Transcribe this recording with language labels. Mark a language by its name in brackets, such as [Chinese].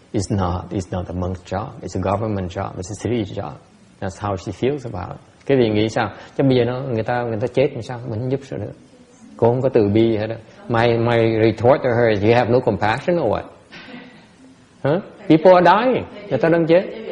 [English] It's not a monk's job. It's a government job. It's a city job. That's how she feels about it. [Vietnamese] Cái gì nghĩ sao? Chứ bây giờ người ta chết làm sao? Mình không giúp sao được? Cô không có từ bi gì hết đâu. [English] My retort to her is, you have no compassion or what? Huh? People are dying. [Vietnamese] Người ta đang chết.